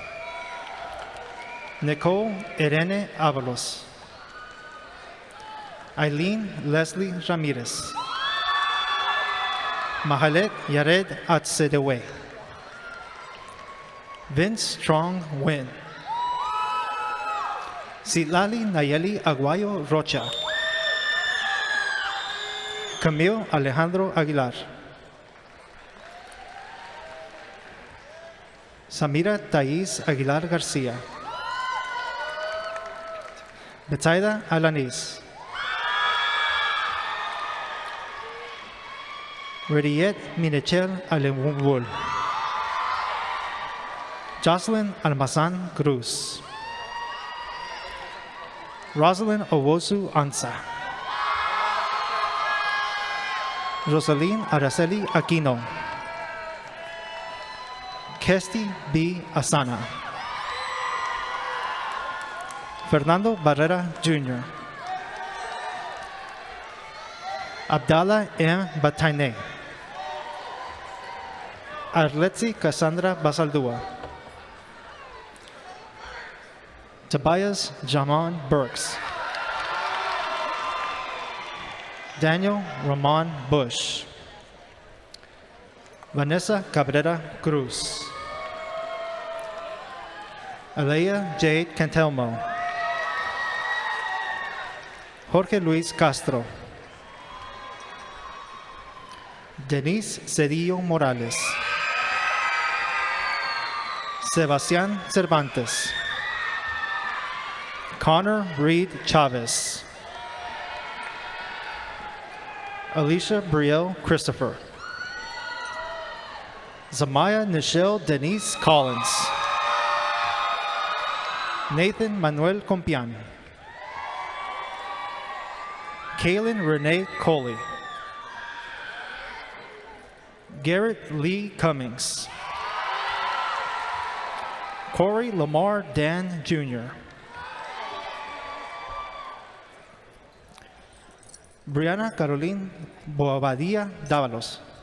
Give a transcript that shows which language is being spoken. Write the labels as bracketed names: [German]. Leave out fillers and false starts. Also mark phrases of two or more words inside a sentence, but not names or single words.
[English] Nicole Irene Avalos. Eileen Leslie Ramirez. Mahalet Yared Atsedewe. Vince Strong Win. Silali Nayeli Aguayo Rocha. Camille Alejandro Aguilar. Samira Thais Aguilar Garcia. Betsaida Alanis. Rediet Minechel Alemwul. Jocelyn Almazan Cruz. Rosalind Owosu Ansa. Rosaline Araceli Aquino. Kesti B. Asana. Fernando Barrera Jr. Abdallah M. Bataine. Arletzi Cassandra Basaldua. Tobias Jaman Burks. Daniel Ramon Bush. Vanessa Cabrera Cruz. Alea Jade Cantelmo. Jorge Luis Castro. Denise Cedillo Morales. Sebastián Cervantes. Connor Reed Chavez. Alicia Brielle Christopher. Zamaya Nichelle Denise Collins. Nathan Manuel Compian. Kaylin Renee Coley. Garrett Lee Cummings. Corey Lamar Dan Jr. Brianna Caroline Bobadilla Dávalos.